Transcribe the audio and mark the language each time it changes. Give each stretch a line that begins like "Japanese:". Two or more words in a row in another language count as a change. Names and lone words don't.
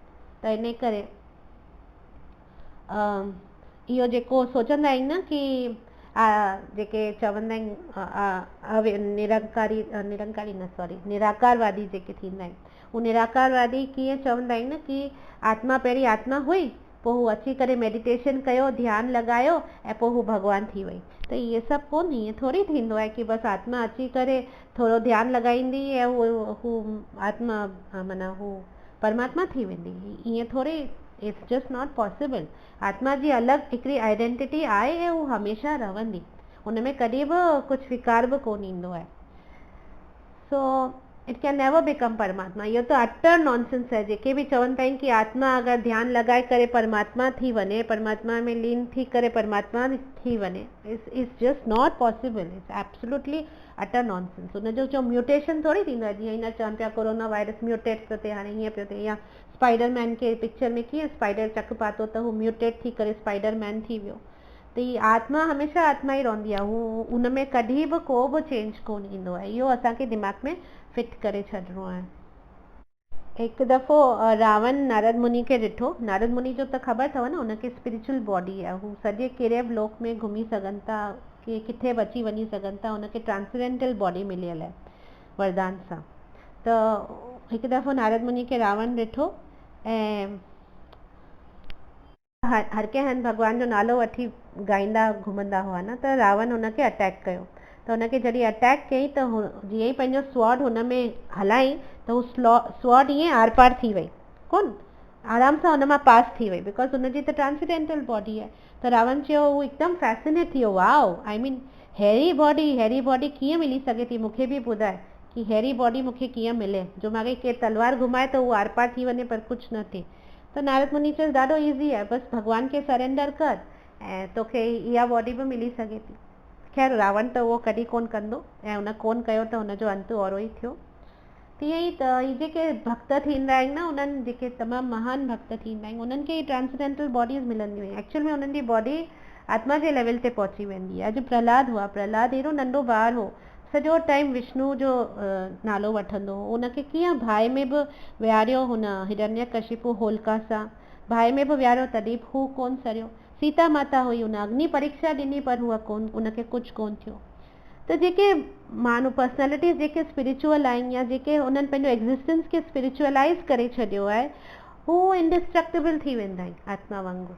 Sindhi: त इन करे इहो जेको सोचंदा आहिनि न कि जेके चवंदा आहिनि निरंकारी न सॉरी निराकारवादी जेके थींदा आहिनि, हू निराकारवादी कीअं चवंदा आहिनि न कि आत्मा पहिरीं आत्मा हुई, पोइ हू अची करे मेडिटेशन कयो, ध्यानु लॻायो ऐं पोइ हू भॻवानु थी वई। त इहे सभु कोन, ईअं थोरी थींदो आहे कि बसि आत्मा अची करे थोरो ध्यानु लॻाईंदी ऐं हू आत्मा माना हू परमात्मा थी वेंदी, ईअं थोरी,
English: It's just not possible.
Sindhi: आत्मा जी अलॻि हिकिड़ी आइडेंटिटी आहे ऐं हू हमेशह रहंदी, हुन में कॾहिं बि कुझु विकार बि कोन ईंदो आहे।
English: So it can never become Paramatma.
Sindhi: इहो त
English: utter nonsense
Sindhi: आहे। जेके बि चवनि था कि आत्मा अगरि ध्यानु लॻाए करे परमात्मा थी वञे, परमात्मा में लीन थी करे परमात्मा थी वञे,
English: It's just not possible, it's absolutely utter nonsense.
Sindhi: हुनजो जो म्यूटेशन थोरी थींदो आहे, जीअं हिन चवनि पिया कोरोना वायरस म्यूटेट पियो थिए, हाणे हीअं पियो थिए, या स्पाइडरमैन खे पिक्चर में कीअं स्पाइडर चक पातो त हू म्यूटेट थी करे स्पाइडरमैन थी वियो। त हीअ आत्मा हमेशह आत्मा ई रहंदी आहे, हू उन में कॾहिं बि को बि चेंज कोन ईंदो आहे। इहो असांखे दिमाग़ में फिट करे छॾिणो आहे। हिकु दफ़ो रावण नारद मुनि खे ॾिठो। नारद मुनि जो त ख़बर अथव न, हुनखे
English: spiritual body
Sindhi: आहे, हू सॼे कहिड़े बि लोक में घुमी सघनि था, कि किथे बि अची वञी सघनि था, हुनखे
English: transcendental body
Sindhi: मिलियल आहे वरदान सां। त हिकु दफ़ो नारद मुनि खे रावण ॾिठो ऐं हर कंहिं हंधि भॻवान जो नालो वठी ॻाईंदा घुमंदा हुआ न, त रावण हुनखे अटैक कयो। त हुनखे जॾहिं अटैक कयईं त जीअं ई पंहिंजो स्वॉर्ड हुन में हलाई त हू स्वॉर्ड ईअं आर पार थी वई, कोन आराम सां हुन मां पास थी वई, बिकॉज हुनजी त
English: transcendental body
Sindhi: आहे। त रावण चयो, हू हिकदमि फैसिनेट थी वियो,
English: Wow, I mean hairy body
Sindhi: कीअं मिली सघे थी, मूंखे बि ॿुधाए कि
English: hairy body
Sindhi: मूंखे कीअं मिले, जो मूंखे केरु तलवार घुमाए त उहो आर पार थी वञे पर कुझु न थिए। त नारद मुनि चयो, ॾाढो ईज़ी आहे, बसि भॻवान खे सरेंडर कर ऐं तोखे इहा बॉडी बि मिली सघे थी। ख़ैर रावण त उहो कॾहिं कोन कंदो ऐं हुन कोन कयो त हुनजो अंत ओहिड़ो ई थियो। तीअं ई त ही जेके भक्त थींदा आहिनि न, उन्हनि जेके तमामु महान भक्त थींदा आहिनि, उन्हनि खे
English: transcendental bodies
Sindhi: मिलंदियूं आहिनि। एक्चुअल में उन्हनि जी बॉडी आत्मा जे लेवल ते पहुची वेंदी आहे। अॼु प्रहलाद हुआ, प्रहलाद हेॾो नंढो ॿारु हो, सॼो टाइम विष्णु जो नालो वठंदो हो। उनखे कीअं बाहि में बि विहारियो हुन हिरण्यकशिपु होलिका सां, बाहि में बि विहारियो तॾहिं बि हू कोन सरियो। सीता माता हुई, हुन अग्नि परीक्षा ॾिनी पर हूअ कोन, उनखे कुझु कोन थियो। त जेके माण्हू पर्सनैलिटीज़ जेके स्पिरिचुअल आहिनि या जेके हुननि पंहिंजो एग्ज़िस्टेंस खे स्पिरिचुअलाइज़ करे छॾियो आहे, हू इंडिस्ट्रक्टिबल थी वेंदा आहिनि आत्मा वांगुरु।